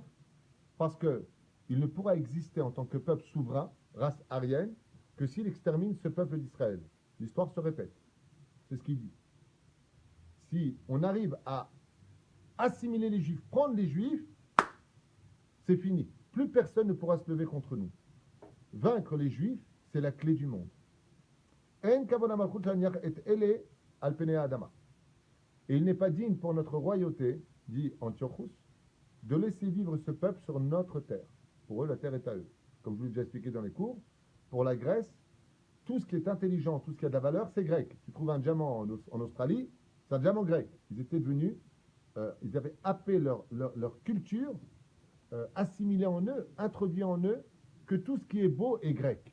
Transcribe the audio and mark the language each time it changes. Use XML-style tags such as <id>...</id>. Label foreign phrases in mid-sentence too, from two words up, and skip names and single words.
<fr>Parce qu'il ne pourra exister en tant que peuple souverain, race aryenne, que s'il extermine ce peuple d'Israël. L'histoire se répète. C'est ce qu'il dit. Si on arrive à assimiler les Juifs, prendre les Juifs, c'est fini. Plus personne ne pourra se lever contre nous. Vaincre les Juifs, c'est la clé du monde.</fr> <he>אין כבוד המלכות להניח את אלה על פני האדמה.</he> <fr>Et il n'est pas digne pour notre royauté, dit Antiochus, de laisser vivre ce peuple sur notre terre. Pour eux, la terre est à eux. Comme je vous l'ai déjà expliqué dans les cours, pour la Grèce, tout ce qui est intelligent, tout ce qui a de la valeur, c'est grec. Tu trouves un diamant en Australie, c'est un diamant grec. Ils étaient devenus, ils avaient happé leur culture, assimilé en eux, introduit en eux, que tout ce qui est beau est grec.</fr>